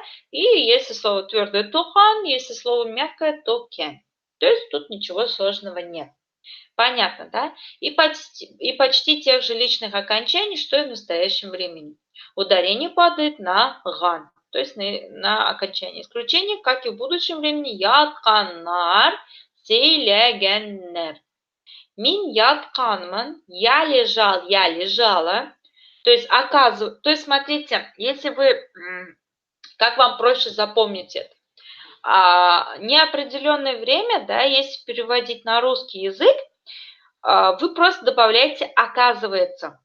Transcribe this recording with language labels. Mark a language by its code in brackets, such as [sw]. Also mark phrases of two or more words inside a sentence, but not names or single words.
[ru] И если слово твердое, то хан, если слово мягкое, то кен. То есть тут ничего сложного нет. Понятно, да? И почти тех же личных окончаний, что и в настоящем времени. Ударение падает на ган, то есть на окончание. Исключение, как и в будущем времени, [tt] ятканнар, сейлегеннер. Мин ятканман, [ru] я лежал, я лежала. То есть, смотрите, если вы, как вам проще запомнить это? Неопределенное время, да, если переводить на русский язык, вы просто добавляете «оказывается».